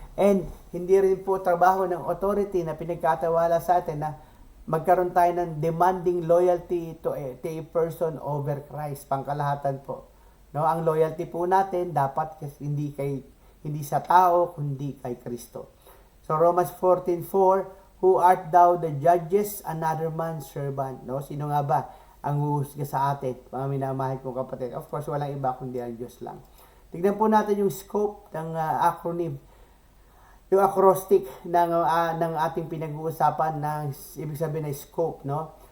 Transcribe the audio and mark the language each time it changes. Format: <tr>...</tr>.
<tl>And hindi rin po trabaho ng authority na pinagkatawala sa atin na magkaroon tayo ng</tl> <en>demanding loyalty to a person over Christ,</en> <tl>pangkalahatan po. No, ang loyalty po natin dapat hindi sa tao kundi kay Kristo.</tl> <en>So Romans 14:4, who art thou the judges another man's servant?</en> <tl>No, sino nga ba ang huhusga sa atin, mga minamahal kong kapatid? Of course, walang iba kundi ang Diyos lang. Tignan po natin yung scope ng acronym, yung acrostic ng ating pinag-uusapan ng ibig sabihin ng scope, no?</tl>